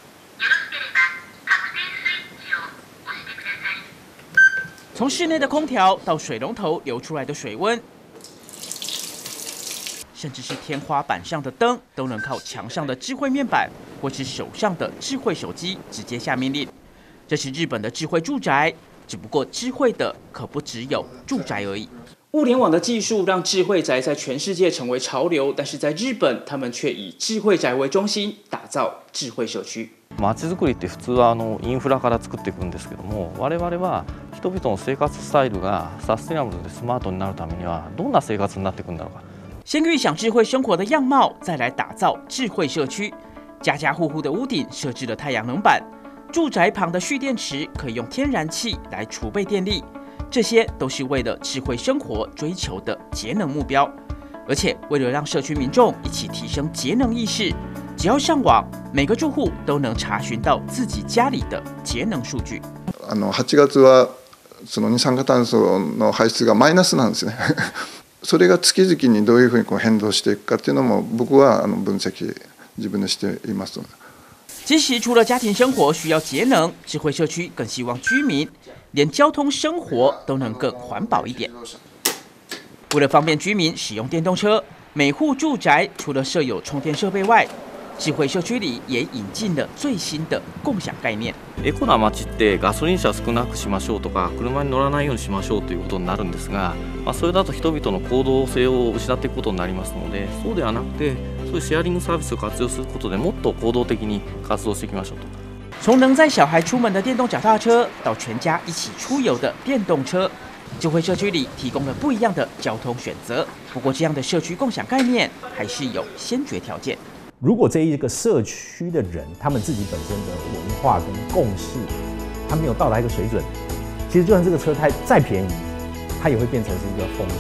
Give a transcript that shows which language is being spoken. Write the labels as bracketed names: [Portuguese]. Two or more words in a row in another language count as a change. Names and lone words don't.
[Chinese] 从室内的空调到水龙头流出来的水温，甚至是天花板上的灯，都能靠墙上的智慧面板或是手上的智慧手机直接下命令。这是日本的智慧住宅，只不过智慧的可不只有住宅而已。物联网的技术让智慧宅在全世界成为潮流，但是在日本，他们却以智慧宅为中心，打造智慧社区。 [Japanese] 街づくりって普通はインフラから作っていくんですけども、我々は人々の生活スタイルがサステナブルでスマートになるためにはどんな生活になっていくんだろうか。 [Chinese] 先预想智慧生活的样貌，再来打造智慧社区。家家户户的屋顶设置了太阳能板，住宅旁的蓄电池可以用天然气来储备电力，这些都是为了智慧生活追求的节能目标。而且为了让社区民众一起提升节能意识，只要上网，每个住户都能查询到自己家里的节能数据。 [Japanese] 8月はその二酸化炭素の排出がマイナスなんですね。それが月々にどういうふうに変動していくかっていうのも僕は分析自分でしています。 [Chinese] 其实除了家庭生活需要节能，智慧社区更希望居民连交通生活都能更环保一点。为了方便居民使用电动车，每户住宅除了设有充电设备外，智慧社区里也引进了最新的共享概念。 [Japanese] エコな街ってガソリン車少なくしましょうとか、車に乗らないようにしましょうということになるんですが、それだと人々の行動性を失っていくことになりますので、そうではなくて、そういうシェアリングサービスを活用することでもっと行動的に活動していきましょうと。 [Chinese] 从能载小孩出门的电动脚踏车，到全家一起出游的电动车，智慧社区里提供了不一样的交通选择。不过，这样的社区共享概念还是有先决条件。如果这一个社区的人，他们自己本身的文化跟共识，他没有到达一个水准，其实就算这个车再便宜，它也会变成是一个风险。